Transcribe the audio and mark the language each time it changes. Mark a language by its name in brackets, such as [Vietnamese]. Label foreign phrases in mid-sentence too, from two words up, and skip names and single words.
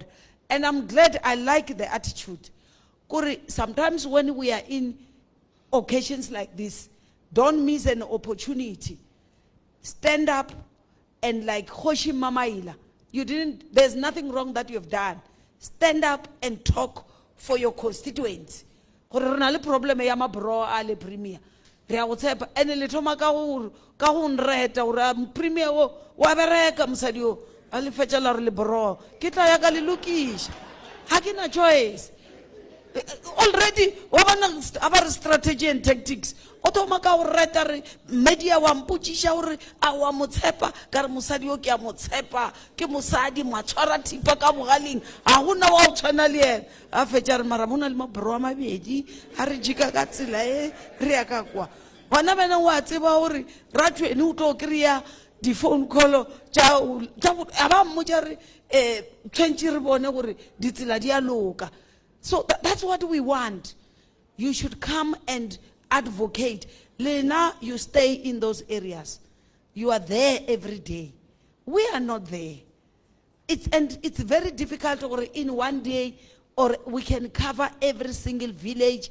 [English] And I'm glad, I like the attitude. Sometimes when we are in occasions like this, don't miss an opportunity. Stand up and like Hoshi Mamaila, there's nothing wrong that you have done. Stand up and talk for your constituents. [Northern Sotho] gore re na le problem ya mabro a le premier re a go tshepa ene le thoma ka go nreta gore premier wa bereka mosadi o a le fetšela re le bro ke tla ya ka le lokiša ga ke na choice already wa bona a [English] strategy and tactics [Northern Sotho] o thoma ka go reta re media wa mpotšiša gore a wa mo tshepa ka re mosadi o ke a mo tshepa ke mosadi mo a tshwara thipa ka bogaleng ga gona wa o tshwana le ena a fetša re mara mo na le maboro a mabedi ga re jika ka tsela e re ya ka kwa gona bena o a tseba gore ratšhweni o tlo kry-a di- [English] phone call [Northern Sotho] a ba mmotša re tshwentše re bone gore ditsela di a loka. [English] So that's what we want. You should come and advocate. Lena, you stay in those areas. You are there every day. We are not there. It's very difficult or in one day or we can cover every single village.